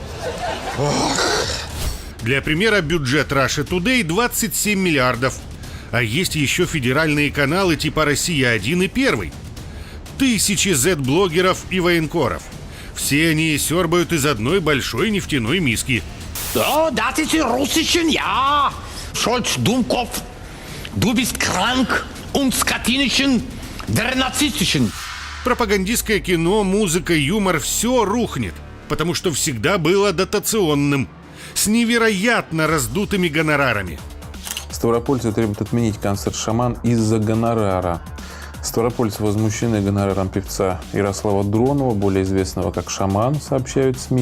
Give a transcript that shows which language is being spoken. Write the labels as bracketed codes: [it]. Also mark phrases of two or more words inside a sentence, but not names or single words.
[ru] Для примера, бюджет Russia Today 27 миллиардов. А есть еще федеральные каналы типа «Россия-1» и «Первый». Тысячи Z-блогеров и военкоров. Все они сёрбают из одной большой нефтяной миски. Да, [de] das ist die russischen, ja. Scholz, Dummkopf, du bist krank und skatinischen, der nazistischen. [ru] Пропагандистское кино, музыка, юмор – все рухнет, потому что всегда было дотационным, с невероятно раздутыми гонорарами. Ставропольцы требуют отменить концерт «Шаман» из-за гонорара. Ставропольцы возмущены гонораром певца Ярослава Дронова, более известного как «Шаман», сообщают СМИ.